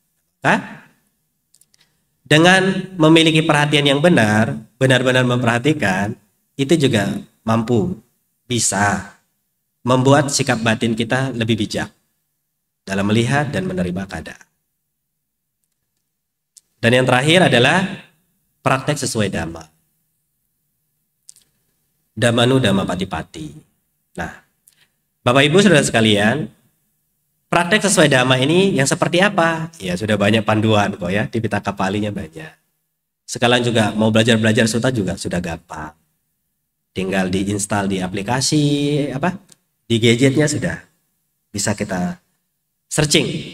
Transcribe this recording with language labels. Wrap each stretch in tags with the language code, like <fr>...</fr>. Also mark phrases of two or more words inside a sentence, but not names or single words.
<id>Dengan memiliki perhatian yang benar, benar-benar memperhatikan, itu juga mampu, bisa membuat sikap batin kita lebih bijak dalam melihat dan menerima keadaan. Dan yang terakhir adalah praktek sesuai dhamma.</id> <pi>Dhammanu dhamma pati-pati.</pi> <id>Nah, Bapak Ibu saudara sekalian, praktek sesuai dhamma ini yang seperti apa? Ya sudah banyak panduan kok ya, di Pitaka Palinya banyak. Sekalian juga mau belajar sutta juga sudah gampang. Tinggal diinstal di aplikasi di gadgetnya sudah bisa kita searching.</id>